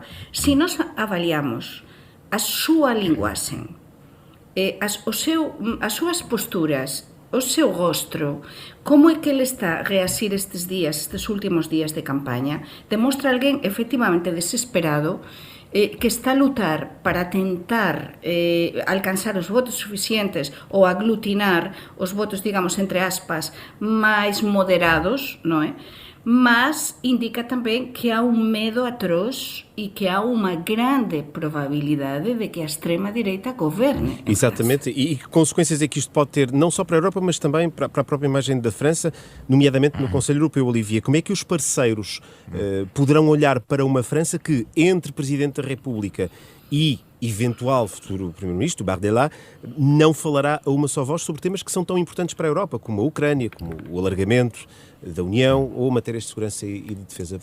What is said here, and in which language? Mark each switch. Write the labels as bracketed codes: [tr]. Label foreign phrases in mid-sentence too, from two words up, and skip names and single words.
[gl] Se nós avaliamos a súa linguaxe, as súas posturas, o seu rostro, como é que ele está a reasir estes últimos días de campaña, demostra alguén efectivamente desesperado que está a lutar para tentar alcanzar os votos suficientes ou aglutinar os votos, digamos, entre aspas, máis moderados, non é? Mas indica tamén que há un medo atroz e que há uma grande probabilidade de que a extrema-direita governe. [pt] Exatamente, e que consequências é que isto pode ter não só para a Europa, mas também para a própria imagem da França, nomeadamente no Conselho Europeu, Olivier. Como é que os parceiros poderão olhar para uma França que, entre Presidente da República e eventual futuro Primeiro-Ministro, Bardella, não falará a uma só voz sobre temas que são tão importantes para a Europa, como a Ucrânia, como o alargamento da União ou matérias de segurança e de defesa?